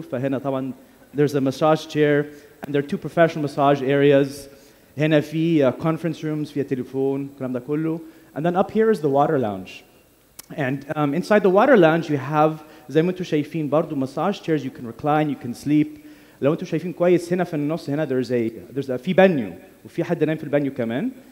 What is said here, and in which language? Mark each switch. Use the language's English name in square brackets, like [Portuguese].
[Arabic] فهنا طبعا [English] there's a massage chair. And there are two professional massage areas. [Arabic] هنا في [English] conference rooms, [Arabic] فيها تليفون, الكلام ده كله. [English] And then up here is the water lounge. And inside the water lounge you have [Arabic] زي ما انتم شايفين برضو [English] massage chairs. You can recline, you can sleep. [Arabic] لو انتم شايفين كويس هنا في النص هنا [English] there's a [Arabic] في بانيو وفي حد نايم في البانيو كمان.